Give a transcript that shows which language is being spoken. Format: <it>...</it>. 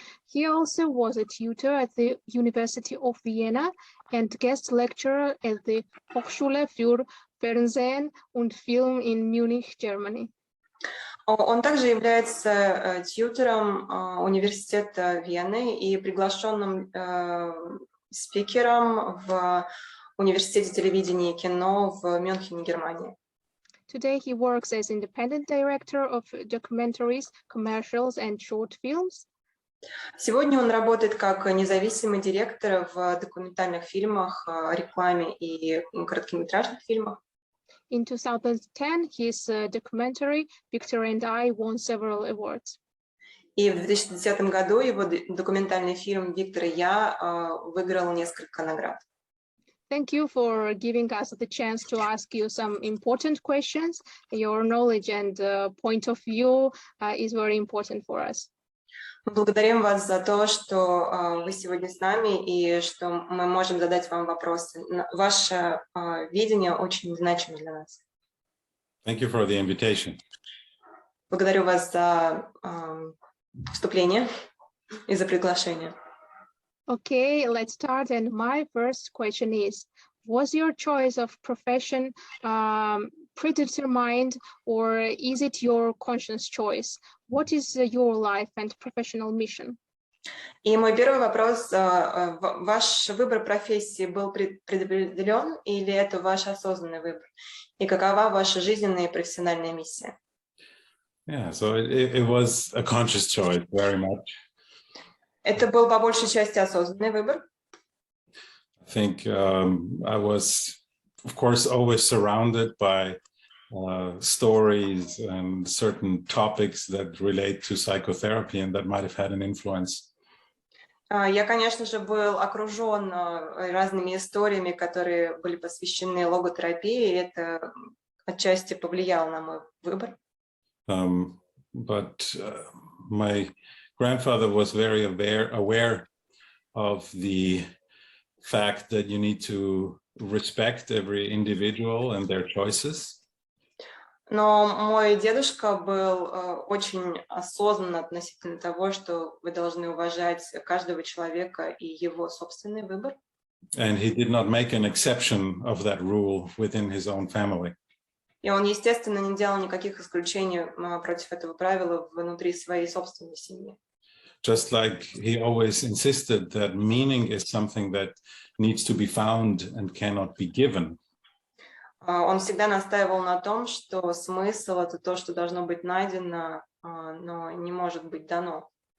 <en>He also was a tutor at the University of Vienna and guest lecturer at the Hochschule für Fernsehen und Film in Munich, Germany.</en> <ru>Он также является тьютором университета Вены и приглашенным спикером в университете телевидения и кино в Мюнхене, Германии.</ru> <en>Today he works as independent director of documentaries, commercials and short films.</en> <ru>Сегодня он работает как независимый директор в документальных фильмах, рекламе и короткометражных фильмах.</ru> <en>In 2010, his documentary Victor and I won several awards.</en> <ru>И в 2010 году его документальный фильм «Виктор и я» выиграл несколько наград.</ru> <en>Thank you for giving us the chance to ask you some important questions. Your knowledge and point of view is very important for us.</en> <ru>Мы благодарим вас за то, что вы сегодня с нами и что мы можем задать вам вопросы. Ваше видение очень значимо для нас.</ru> <en>Thank you for the invitation.</en> <ru>Благодарю вас за вступление и за приглашение.</ru> <en>Okay, let's start. And my first question is, was your choice of profession predetermined, or is it your conscious choice? What is your life and professional mission?</en> <ru>И мой первый вопрос: ваш выбор профессии был предопределен или это ваш осознанный выбор? И какова ваша жизненная и профессиональная миссия?</ru> <en>Yeah, so it was a conscious choice, very much.</en> <ru>Это был по большей части осознанный выбор.</ru> <en>I think I was, of course, always surrounded by stories and certain topics that relate to psychotherapy, and that might have had an influence.</en> <ru>Я, конечно же, был окружен разными историями, которые были посвящены логотерапии, и это отчасти повлияло на мой выбор.</ru> <en>But my grandfather was very aware of the fact that you need to respect every individual and their choices.</en> <ru>Но мой дедушка был очень осознан относительно того, что вы должны уважать каждого человека и его собственный выбор.</ru> <en>And he did not make an exception of that rule within his own family.</en> <ru>И он, естественно, не делал никаких исключений против этого правила внутри своей собственной семьи.</ru> <en>Just like he always insisted that meaning is something that needs to be found and cannot be given.</en> <ru>Он всегда настаивал на том, что смысл — это то, что должно быть найдено, но не может быть дано.</ru>